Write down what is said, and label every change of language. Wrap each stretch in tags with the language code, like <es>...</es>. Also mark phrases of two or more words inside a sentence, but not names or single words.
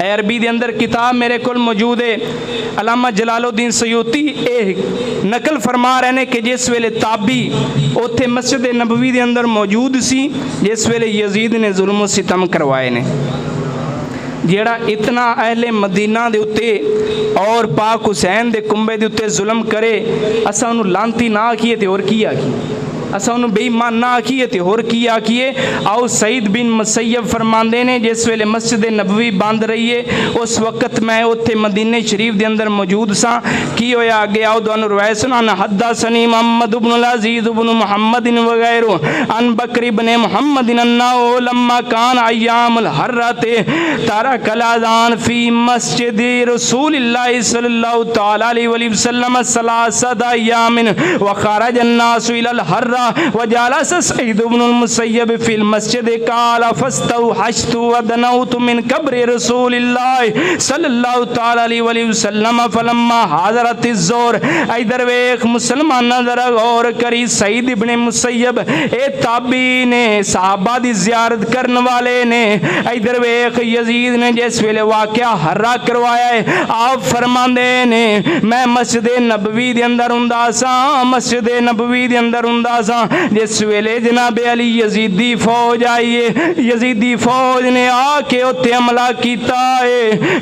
<pa>اے عربی دے اندر کتاب میرے کول موجود ہے، علامہ جلال الدین سیوطی اے نقل فرما رہے نے کہ جس ویلے تابعی اوتھے مسجد نبوی دے اندر موجود سی جس ویلے یزید نے ظلم ستم کروائے نے، جیہڑا اینا اہلِ مدینہ دے اتے اور پاک حسین دے کنبے دے اتے ظلم کرے، اساں اوہنوں لعنتی نہ آکھیے تے ہور کی آکھیے? اساں اوہنوں بے ایمان نہ آکھیے تے ہور کی آکھیے؟ آؤ سعید بن مسیب فرماندے نے جس ویلے مسجد نبوی بند رہی ہے اس وقت میں اوتھے مدینے شریف دے اندر موجود سا. کی ہویا اگے آؤ تہانوں روایت سنانا.</pa> <ar>حدثني محمد ابن عزيز ابن محمد وغيره عن بكر ابن محمد أنه لما كان أيام الحرة ترك الأذان في مسجد رسول الله صلى الله تعالى عليه وسلم ثلاثة أيام وخرج الناس إلى الحرة وجلس سعيد ابن المسيب في المسجد قال فاستوحشت ودنوت من قبر رسول الله صلى الله تعالى عليه وسلم فلما حضرت الظهر.</ar> <pa>ادھر ویکھ مسلمان ذرا غور کری، سعید ابن مسیب اے تابعی نے صحابہ دی زیارت کرنے والے نے، ادھر ویکھ یزید نے جس ویلے واقعہ حرہ کروایا ہے آپ فرماندے نے میں مسجد نبوی دے اندر ہوندا سا، مسجد نبوی دے اندر ہوندا جس ویلے جنابِ عالی یزیدی فوج آئی ہے، یزیدی فوج نے آ کے اتے حملہ کیتا ہے.</pa>